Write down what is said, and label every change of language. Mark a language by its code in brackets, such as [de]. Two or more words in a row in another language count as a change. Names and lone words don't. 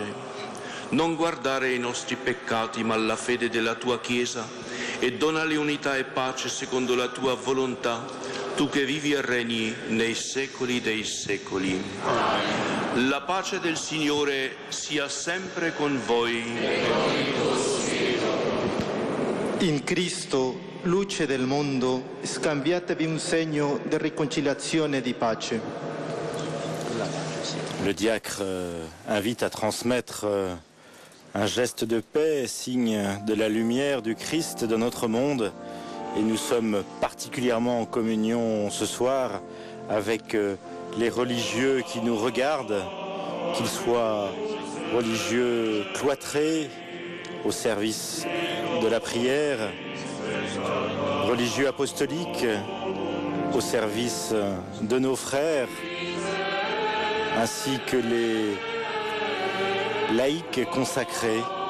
[it] Non guardare ai nostri peccati, ma alla fede della tua Chiesa, e donale unità e pace secondo la tua volontà, tu che vivi e regni nei secoli dei secoli. Amen. La pace del Signore sia sempre con voi. In Cristo, luce del mondo, scambiatevi un segno di riconciliazione e di pace. [fr] Le diacre invite à transmettre un geste de paix, signe de la lumière du Christ dans notre monde. Et nous sommes particulièrement en communion ce soir avec les religieux qui nous regardent, qu'ils soient religieux cloîtrés au service de la prière, religieux apostoliques au service de nos frères, ainsi que les laïcs consacrés.